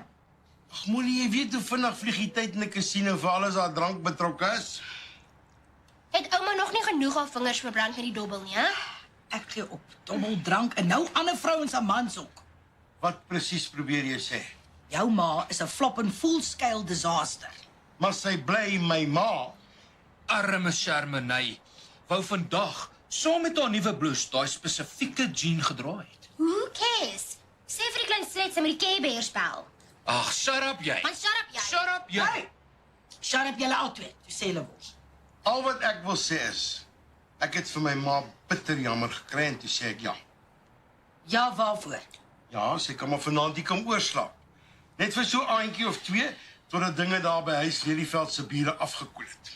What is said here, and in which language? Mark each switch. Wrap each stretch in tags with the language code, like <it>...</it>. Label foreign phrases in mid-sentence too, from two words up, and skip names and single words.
<af>Ag moenie, jy weet hoe vinnig vlieg die tyd in 'n casino vir alles waar drank betrokke is. Het ouma nog nie genoeg haar vingers verbrand met die dobbel nie, hè? Ek gee op. Dobbel drank en nou ander vrouens aan mans ook. Wat presies probeer jy sê? Jou ma is 'n flop en</af> <en>full-scale disaster.</en> <af>Maar sy bly my ma. Arme Charmenay wou vandag saam met haar nuwe blouse daai spesifieke jean gedra het.</af> <en>Who cares?</en> <af>Sê vir die klein slets met die Care Bears bel. Ag,</af> <en>shut up</en> <af>jy. Man,</af> <en>shut up</en> <af>jy.</af> <en>Shut up jy.</en> <af>Hey!</af> <en>Shut up</en> <af>julle albei, toe sê hulle wors. Al wat ek wil sê is, ek het vir my ma bitter jammer gekry en toe sê ek ja. Ja, waarvoor? Ja, sy kan maar vanaand hier kom oorslaap. Net vir so 'n aandjie of 2, totdat dinge daar by huis Lelieveld se bure afgekoel het.</af>